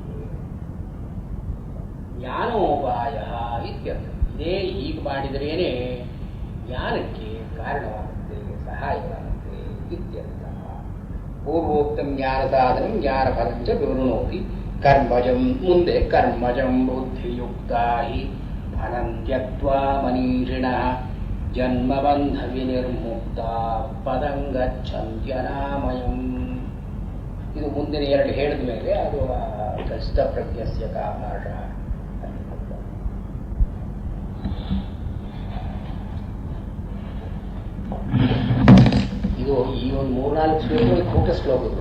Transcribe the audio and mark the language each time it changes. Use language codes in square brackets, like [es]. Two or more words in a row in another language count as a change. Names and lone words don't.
[sa] ಜ್ಞಾನೋಪಾಯ ಇತ್ಯರ್ಥ. [kn] ಇದೇ ಹೀಗೆ ಮಾಡಿದ್ರೇನೆ ಜ್ಞಾನಕ್ಕೆ ಕಾರಣವಾಗುತ್ತೆ, ಸಹಾಯವಾಗುತ್ತೆ ಇತ್ಯರ್ಥ. [sa] ಪೂರ್ವೋಕ್ತಂ ಜ್ಞಾನ ಸಾಧನಂ ಜ್ಞಾನ ಫಲಂಚ ವಿವೃಣೋತಿ ಕರ್ಮಜಂ. ಮುಂದೆ ಕರ್ಮಜಂ ಬುದ್ಧಿಯುಕ್ತ ಹಿ ಫಲಂ ತ್ಯಕ್ತ್ವಾ ಮನೀಷಿಣಃ ಜನ್ಮಬಂಧ ವಿನಿರ್ಮುಕ್ತ ಪದಂ ಗಚ್ಚಂತ್ಯನಾಮಯಂ. [kn] ಇದು ಮುಂದಿನ ಎರಡು ಹೇಳಿದ ಮೇಲೆ ಅದು [sa] ಸ್ಥಪ್ರಜ್ಞಸ್ಯ ಕಾಮಾಶ. [kn] ಇದು ಈ ಒಂದು 3-4 ಶ್ಲೋಕಗಳು ಕೂಟ ಶ್ಲೋಕಗಳು.